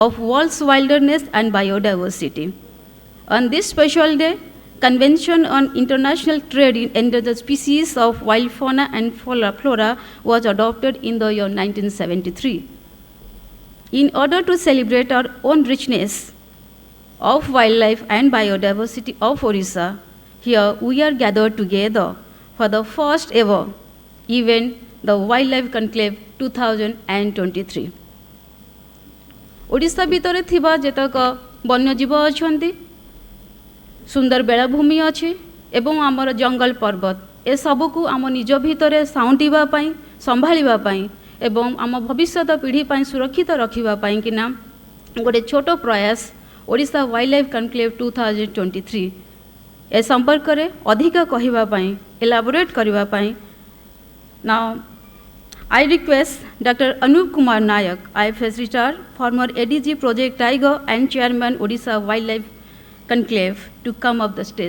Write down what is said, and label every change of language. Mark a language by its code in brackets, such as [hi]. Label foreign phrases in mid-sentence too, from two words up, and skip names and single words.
[en] of world's wilderness and biodiversity. On this special day, Convention on International Trade in Endangered Species of Wild Fauna and Flora was adopted in the year 1973. In order to celebrate our own richness of wildlife and biodiversity of Odisha, here we are gathered together for the first ever event, the Wildlife Conclave 2023. [or] ଓଡ଼ିଶା ଭିତର ଥିବା ଯେତିକି ବନ୍ୟଜୀବ ଅଛନ୍ତି ସୁନ୍ଦର ବେଳାଭୂମି ଅଛି ଏବଂ ଆମର ଜଙ୍ଗଲ ପର୍ବତ ଏ ସବୁକୁ ଆମ ନିଜ ଭିତର ସାଉଣ୍ଟିବା ପାଇଁ ସମ୍ଭାଳିବା ପାଇଁ ଏବଂ ଆମ ଭବିଷ୍ୟତ ପିଢ଼ି ପାଇଁ ସୁରକ୍ଷିତ ରଖିବା ପାଇଁ କି ନା ଗୋଟେ ଛୋଟ ପ୍ରୟାସ ଓଡ଼ିଶା ୱାଇଲ୍ଡ ଲାଇଫ କନକ୍ଲେଭ 2023 ଏ ସମ୍ପର୍କ ରେ ଅଧିକ କହିବା ପାଇଁ ଏଲାବୋରେଟ କରିବା ପାଇଁ ନାଉ [en] I request Dr. Anup Kumar Nayak, IFS retired, former ADG Project Tiger and Chairman Odisha Wildlife Conclave, to come up the stage.